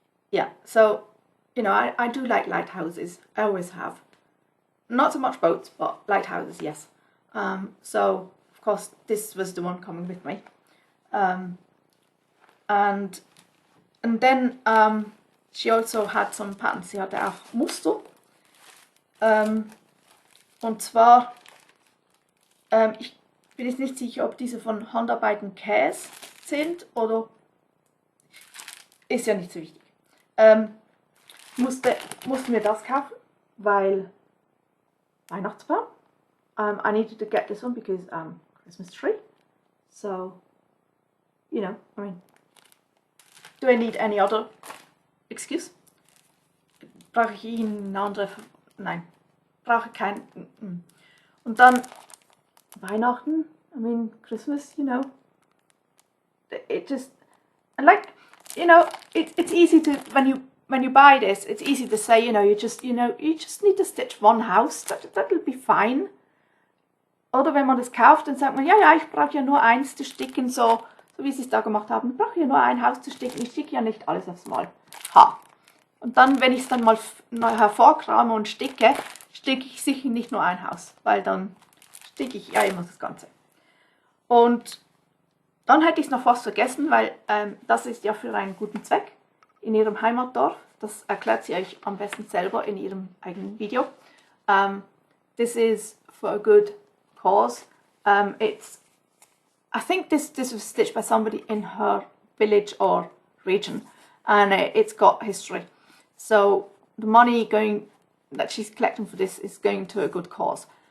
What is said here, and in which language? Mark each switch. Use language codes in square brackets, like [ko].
[en] Yeah, so you know, I do like lighthouses. I always have. Not so much boats, but lighthouses, yes. So of course this was the one coming with me. And then she also had some patterns. [de] Sie hatte auch Muster. Und zwar, ich bin jetzt nicht sicher, ob diese von Handarbeiten Käse sind oder ist ja nicht so wichtig. Musste mir das kaufen, weil Weihnachtsbaum. [en] I needed to get this one because Christmas tree. So, you know, I mean, do I need any other excuse? [de] Brauche ich eine andere? Nein, brauche kein. Und dann Weihnachten. [en] I mean, Christmas. You know, it just, and like, you know, it's easy to when you buy this, it's easy to say, you know, you just need to stitch one house. That'll be fine. [de] Oder wenn man das kauft, dann sagt man, ja, ich brauche ja nur eins zu sticken, so wie sie es da gemacht haben. Ich brauche ja nur ein Haus zu sticken, ich sticke ja nicht alles aufs Mal. Ha. Und dann, wenn ich es dann mal hervorkrame und sticke ich sicher nicht nur ein Haus, weil dann sticke ich ja immer das Ganze. Und dann hätte ich es noch fast vergessen, weil das ist ja für einen guten Zweck in ihrem Heimatdorf. Das erklärt sie euch am besten selber in ihrem eigenen Video. [en] This is for a good cause. I think this was stitched by somebody in her village or region, and it's got history. So the money that she's collecting for this is going to a good cause.